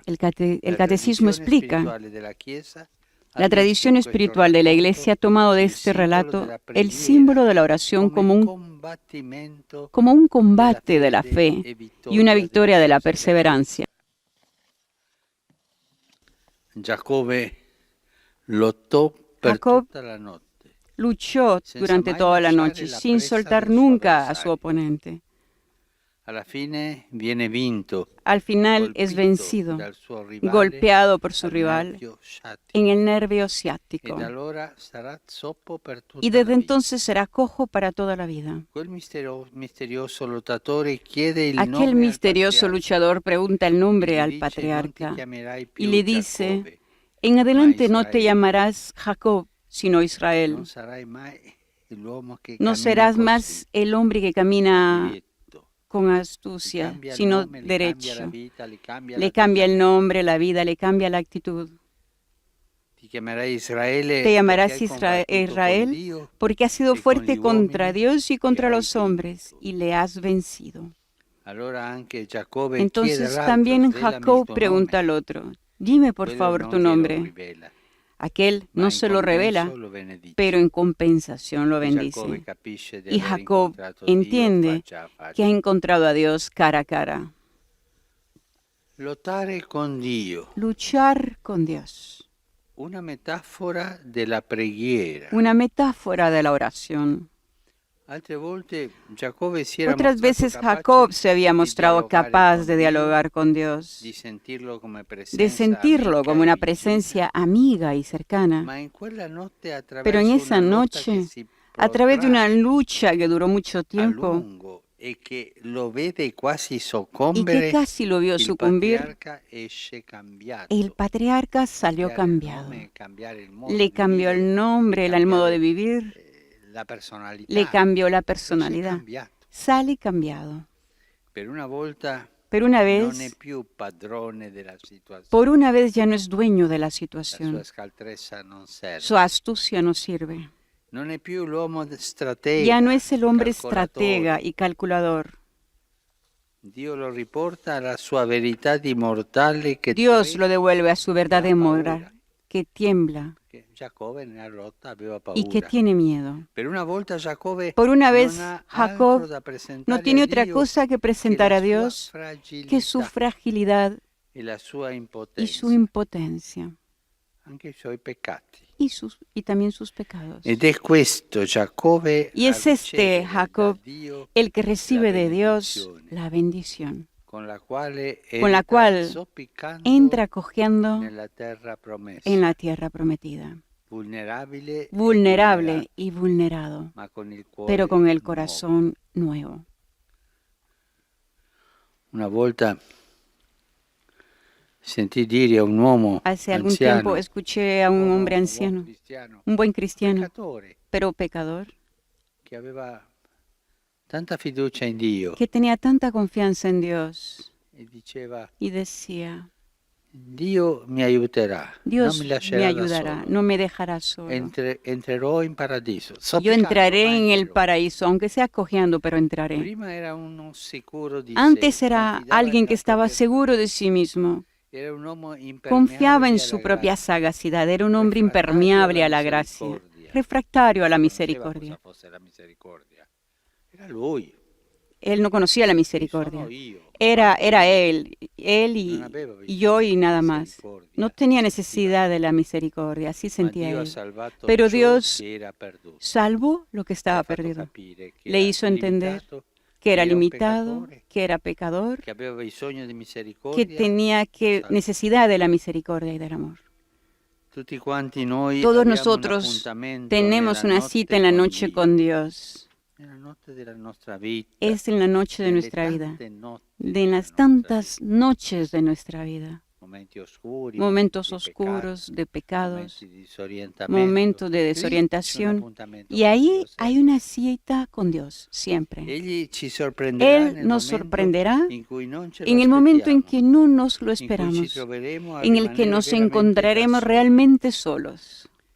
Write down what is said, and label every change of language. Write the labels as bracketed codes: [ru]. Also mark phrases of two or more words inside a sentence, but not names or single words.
[es] El [it] la [es] catecismo [it] tradizione [es] explica, [it] spirituale della Chiesa ha [es] la tradición [it] visto in questo [es] espiritual de la Iglesia ha [it] racconto [es] tomado de [it] il [es] este [it] simbolo [es] relato [it] della [es] el símbolo [it] preghiera [es] de la oración [it] come combattimento [es] como un [it] della [es] combate de la [it] fede [es] fe [it] e [es] y una [it] vittoria della [es] victoria de la perseverancia. perseverancia. [it] Giacobbe lottò per [es] Jacob [it] tutta la notte, [es] luchó [it] senza [es] durante [it] mai [es] toda la [it] lasciare [es] noche, [it] la [es] sin [it] presa [es] soltar [it] del suo [es] nunca a su [it] avversario. [es] oponente. [it] Alla fine viene vinto, [es] Al final es [it] colpito [es] vencido, [it] dal suo rivale [es] golpeado por su [it] al [es] rival [it] nervio sciatico, [es] en el nervio [it] e [es] ciático. [it] da allora sarà zoppo per [es] Y [it] tutta la [es] desde [it] vita. [es] entonces será cojo para toda la vida. [it] Quel misterioso lottatore chiede il [es] Aquel [it] nome al [es] misterioso [it] patriarca [es] luchador pregunta el [it] e [es] nombre [it] gli [es] al [it] dice: non ti [es] patriarca [it] chiamerai [es] y [it] più [es] le dice, [it] Giacobbe, [es] en [it] ma [es] adelante no te [it] Israele. [es] llamarás Jacob, sino [it] Non [es] Israel. [it] sarai mai l'uomo che [es] No [it] cammina [es] serás [it] così, [es] más el hombre que camina [it] diretto. [es] con [it] Gli [es] astucia, [it] cambia il [es] sino [it] nome, gli cambia la [es] derecho. [it] vita, gli cambia [es] Le cambia el [it] l'atteggiamento. [es] nombre, la vida, le cambia la actitud. [it] Ti chiamerai Israele [es] Te [it] perché [es] llamarás [it] hai combattuto con [es] Israel [it] Dio [es] porque has sido [it] e con [es] fuerte [it] gli [es] contra [it] uomini [es] Dios y [it] e [es] contra [it] hai [es] los hombres [it] vinto. [es] y le has vencido. [it] Allora anche Giacobbe chiede [es] Entonces [it] all'altro: [es] también [it] svelami il [es] Jacob [it] tuo [es] pregunta [it] nome. [es] al otro, dime por [it] Quello [es] favor [it] non [es] tu [it] glielo [es] nombre. [it] rivela, [es] Aquel [it] ma [es] no [it] in [es] se lo [it] compenso [es] revela, [it] lo benedice. [es] pero en compensación lo [it] E Giacobbe [es] bendice. [it] capisce di [es] Y [it] aver [es] Jacob [it] incontrato Dio [es] entiende [it] faccia a [es] que ha [it] faccia. [es] encontrado a Dios cara a cara. [it] Lottare con Dio, [es] Luchar con Dios. [it] una metafora della preghiera. [es] Una metáfora de la oración. [it] Altre volte Giacobbe si era [es] Otras [it] mostrato [es] veces [it] capace [es] Jacob se había [it] di [es] mostrado [it] dialogare [es] capaz [it] con [es] de [it] Dio, [es] dialogar con Dios, [it] di sentirlo come [es] de [it] presenza [es] sentirlo [it] amica [es] como [it] e [es] una [it] vicina, [es] presencia amiga y cercana. [it] ma in quella notte [es] Pero en [it] attraverso [es] esa [it] una lotta che [es] noche, [it] si [es] a través de una [it] protrae [es] lucha que duró mucho [it] a [es] tiempo [it] lungo e che lo vede quasi [es] y que [it] soccombere, [es] casi lo vio [it] il [es] sucumbir, [it] patriarca esce cambiato. [es] el patriarca salió [it] Cambiare il [es] cambiado. [it] nome, cambiare il modo [es] Le [it] di [es] cambió [it] vivere, [es] el nombre, el modo de [it] cambiare [es] vivir, [it] la [es] le [it] personalità. [es] cambió la [it] Esce [es] personalidad. [it] cambiato. [es] Sale cambiado. [it] Per una volta [es] Pero una [it] non è [es] vez, [it] più padrone della situazione. [es] por una vez ya no es dueño de la [it] La sua [es] situación. [it] scaltrezza non serve. [es] Su astucia no sirve. [it] Non è più l'uomo stratega, [es] Ya no es el hombre [it] calcolatore. [es] estratega y calculador. [it] Dio lo riporta alla sua verità di mortale che [es] Dios lo [it] trema [es] devuelve a su verdad [it] e [es] de [it] ha [es] morar, [it] paura. [es] que tiembla [it] Che Giacobbe nella lotta aveva [es] y que [it] paura. [es] tiene miedo. [it] Per una volta Giacobbe [es] Por una [it] non [es] vez, [it] ha [es] Jacob [it] altro da [es] no [it] presentare [es] tiene [it] a [es] otra [it] Dio [es] cosa que [it] che [es] presentar [it] la [es] a [it] sua [es] Dios que su [it] fragilità [es] fragilidad [it] e la sua [es] y su [it] impotenza, [es] impotencia [it] anche i suoi peccati. [es] y también sus pecados. [it] Ed è questo Giacobbe [es] Y [it] a [es] es este [it] ricevere [es] Jacob [it] da Dio [es] el que recibe de Dios [it] benedizione, [es] la bendición, [it] con la quale [es] con la [it] entra [es] cual [it] zoppicando [es] entra cojeando [it] nella terra promessa, [es] en la tierra prometida, [it] vulnerabile e [es] vulnerable [it] vulnerato, [es] y vulnerado, [it] ma con il cuore [es] pero con el [it] nuovo. [es] corazón nuevo. [it] Una volta sentì dire a un uomo [es] Hace algún [it] anziano, [es] tiempo escuché a un hombre anciano, [it] cristiano, [es] un buen cristiano, [it] peccatore, [es] pero pecador, [it] che aveva tanta fiducia in Dio [es] que tenía tanta confianza en Dios [it] e diceva: [es] y decía, [it] Dio mi aiuterà, non [es] Dios [it] mi [es] me [it] lascerà da [es] ayudará, [it] solo. [es] no me dejará solo. [it] Entrerò in paradiso. [es] Yo [it] Zoppicando, [es] entraré [it] ma [es] en el [it] entrerò. [es] paraíso, aunque sea cojeando, pero entraré. [it] Prima era uno sicuro di [es] Antes [it] sé, [es] era [it] confidava [es] alguien que [it] nella [es] estaba [it] propria [es] seguro de sí mismo, [it] era un uomo [es] confiaba en [it] impermeabile [es] su [it] alla [es] propia [it] grazia, [es] sagacidad, era un hombre [it] refrattario [es] impermeable [it] alla [es] a la gracia, [it] misericordia. [es] refractario a la [it] Non conosceva [es] misericordia. [it] cosa fosse la misericordia. Era lui. [es] Él no conocía la [it] Chi [es] misericordia. [it] sono io? [es] Era [it] Non [es] él [it] aveva [es] y [it] bisogno [es] yo [it] di [es] y nada más. [it] misericordia, [es] No tenía [it] sentiva. [es] necesidad de la misericordia, así [it] Ma [es] sentía [it] Dio ha [es] él. [it] salvato [es] Pero [it] ciò [es] Dios [it] che era perduto. [es] salvó lo que [it] Le ha [es] estaba [it] fatto [es] perdido. [it] capire che [es] Le [it] era [es] hizo entender [it] limitato, [es] que era [it] era un [es] limitado, [it] peccatore, [es] que era pecador, [it] che aveva bisogno di [es] que [it] misericordia. [es] tenía [it] Salvo. [es] necesidad de la misericordia y del amor. [it] Tutti quanti noi [es] Todos [it] abbiamo un [es] nosotros [it] appuntamento [es] tenemos [it] nella [es] una [it] notte [es] cita en la [it] con [es] noche [it] Dio, [es] con Dios. [it] nella notte della nostra vita, [es] Es en la noche de [it] nelle [es] nuestra vida, [it] tante notti [es] de [it] della [es] las [it] nostra [es] tantas [it] vita. [es] noches de nuestra vida. momentos oscuros de pecados, momentos de desorientación. Y ahí hay una cita con Dios, siempre. Él nos sorprenderá en el momento en que no nos lo esperamos, en el que nos encontraremos realmente solos.